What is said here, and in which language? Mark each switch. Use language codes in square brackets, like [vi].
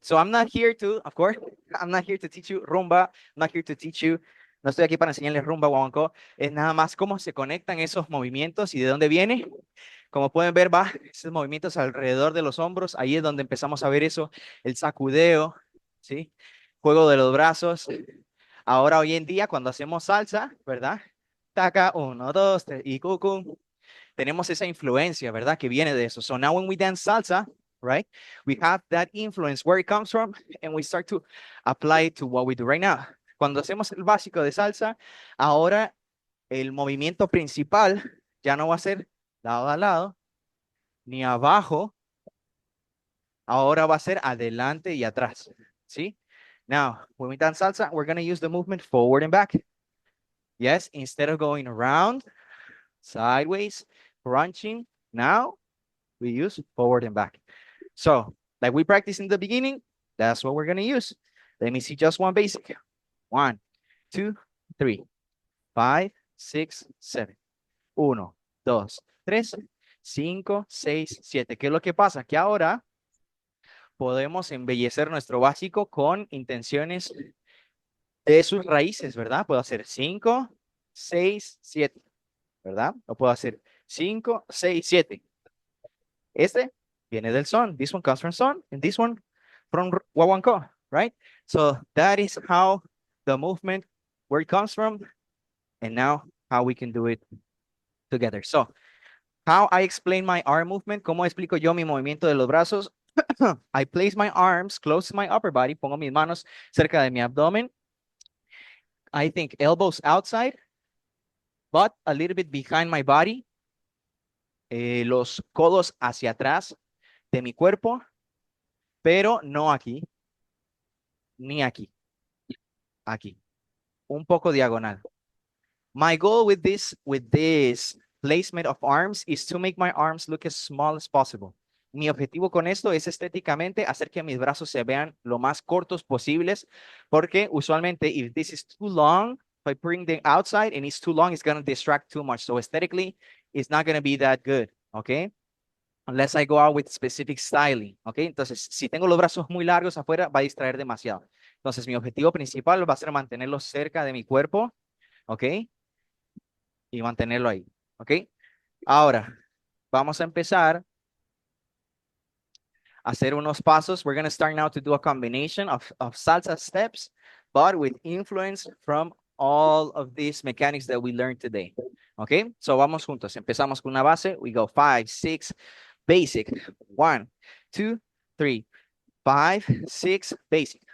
[en] So I'm not here to, of course, I'm not here to teach you rumba. I'm not here to teach you. [es] No estoy aquí para enseñarles rumba guaguancó. Es nada más cómo se conectan esos movimientos y de dónde viene. Como pueden ver, va esos movimientos alrededor de los hombros. Ahí es donde empezamos a ver eso, el sacudeo, ¿sí? Juego de los brazos. Ahora, hoy en día, cuando hacemos salsa, ¿verdad? Taca, 1, 2, 3 y cucú. Tenemos esa influencia, ¿verdad? Que viene de eso. [en] So now when we dance salsa, right? We have that influence where it comes from and we start to apply it to what we do right now. [es] Cuando hacemos el básico de salsa, ahora el movimiento principal ya no va a ser lado a lado, ni abajo, ahora va a ser adelante y atrás, ¿sí? [en] Now, when we dance salsa, we're going to use the movement forward and back. Yes, instead of going around, sideways, crunching, now we use forward and back. So, like we practiced in the beginning, that's what we're going to use. Let me see just one basic. 1, 2, 3, 5, 6, 7. [es] 1, 2, 3, 5, 6, 7. ¿Qué es lo que pasa? Que ahora podemos embellecer nuestro básico con intenciones de sus raíces, ¿verdad? Puedo hacer 5, 6, 7, ¿verdad? O puedo hacer 5, 6, 7. Este viene del son. [en] This one comes from son, and this one from Guaguancó, right? So that is how the movement, where it comes from, and now how we can do it together. So how I explain my arm movement, [es] ¿cómo explico yo mi movimiento de los brazos? [en] I place my arms close to my upper body, [es] pongo mis manos cerca de mi abdomen. [en] I think elbows outside, butt a little bit behind my body. [es] Los codos hacia atrás de mi cuerpo, pero no aquí, ni aquí, aquí, un poco diagonal. [en] My goal with this placement of arms is to make my arms look as small as possible. [es] Mi objetivo con esto es estéticamente hacer que mis brazos se vean lo más cortos posibles, porque usualmente [en] if this is too long, if I bring them outside and it's too long, it's going to distract too much. So aesthetically, it's not going to be that good, okay? Unless I go out with specific styling, okay? [es] Entonces, si tengo los brazos muy largos afuera, va a distraer demasiado. Entonces, mi objetivo principal va a ser mantenerlos cerca de mi cuerpo, okay? Y mantenerlo ahí, okay? Ahora, vamos a empezar hacer unos pasos. [en] We're going to start now to do a combination of salsa steps, but with influence from all of these mechanics that we learned today. Okay, so [es] vamos juntos. Empezamos con una base. [en] We go 5, 6, basic. 1, 2, 3, 5, 6, basic.